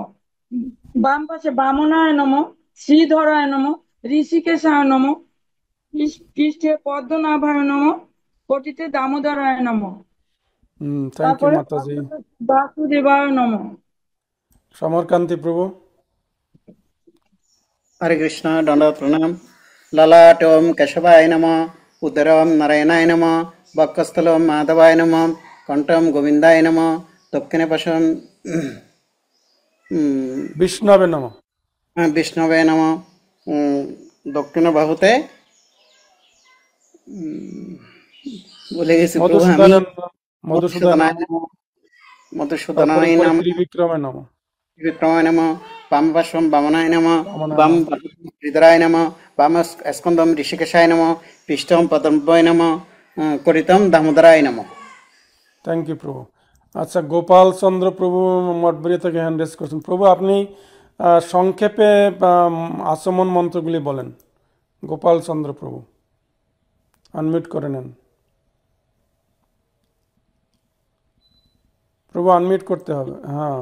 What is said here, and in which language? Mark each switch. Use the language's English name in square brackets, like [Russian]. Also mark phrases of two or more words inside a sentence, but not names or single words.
[Sanskrit] বাম পাশে বামনায় নমঃ, শ্রীধরায় নমঃ, ঋষিকেশায় নমঃ, পৃষ্ঠে পদ্মনাভায় নমঃ, কোটিতে দামোদরায় নমঃ। [English] thank you [Bangla] তারপরে মাতাজি। [Sanskrit] বাসুদেবায় নমঃ। [Bangla] সমরকান্তি প্রভু। [Hindi] हरे कृष्ण दंडवत प्रणाम। [Sanskrit] ललाटोम केशवाय नमः, उदरम नारायणाय नमः, वक्षस्थलम माधवाय नमः, कंठम गोविंदाय नमः, दक्षिणे पाशम বিষ্ণবে নমঃ। विष्णवे नमः, दक्षिण बाहुते [Bangla] বলে গেছি প্রভু আমি। [Sanskrit] মধুসূদনায় নমঃ। তারপরে মধুসূদনায় [Bangla] উপরে [Sanskrit] নমঃ, ত্রিবিক্রমে নমঃ। विक्रमाय नमः, वाम पार्श्वं वामनाय नमः, বামনায় वाम নমঃ। हृदयाय नमः, वाम स्कंदं ऋषिकेशाय नमः, पृष्ठं पद्मभ्वाय नमः, करितं दामोदराय नमः। [English] thank you প্রভু। [Bangla] আচ্ছা গোপাল চন্দ্র প্রভু মঠবাড়িয়া থেকে [English] hand raise [Bangla] করছেন। প্রভু আপনি সংক্ষেপে আচমন মন্ত্রগুলি বলেন। গোপাল চন্দ্র প্রভু আনমিউট করে নেন। প্রভু আনমিউট করতে হবে, হ্যাঁ।